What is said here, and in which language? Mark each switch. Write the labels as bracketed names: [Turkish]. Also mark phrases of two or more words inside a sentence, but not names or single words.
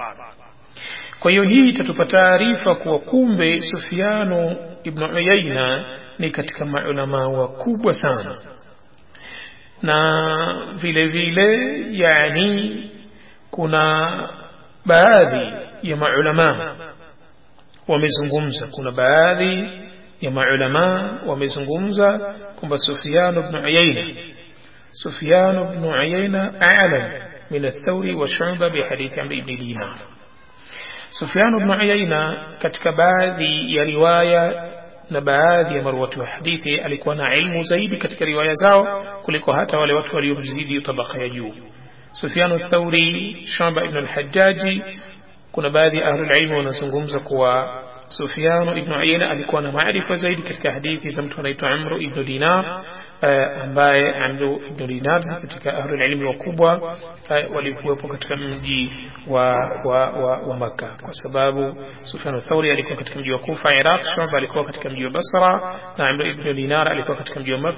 [Swahili] Kwa hiyo hii itatupa taarifa kuwa kumbe Sufyanu ibn Uyayna ni katika maulama wakubwa sana. Na vile vile yani kuna baadhi ya maulama wamezungumza, kwamba Sufyan ibn Uyayna [Arabic] أعلم من الثوري وشعبة بحديث عمرو بن دينار. [Swahili] Sufyan ibn Uyayna katika baadhi ya riwaya na baadhi ya marwatu wa hadithi alikuwa na ilmu zaidi katika riwaya zao kuliko hata wale watu waliomzidi tabaka ya juu. Sufyan ath-Thawri, Shu'ba ibn al-Hajjaj, kuna baadhi ya [Arabic] أهل العلم [Swahili] wanazungumza kuwa Sufyan ibn Uyayna alikuwa na maarifa zaidi katika hadithi za mtu anaitwa Amr ibn Dinar, ambaye Amr ibn Dinar katika [Arabic] أهل العلم [Swahili] wakubwa walikuwepo katika mji wa Makkah, kwa sababu Sufyan ath-Thawri alikuwa katika mji wa Kufa Iraq, Shu'ba alikuwa katika mji wa Basra, na Amr ibn Dinar alikuwa katika mji wa Makkah.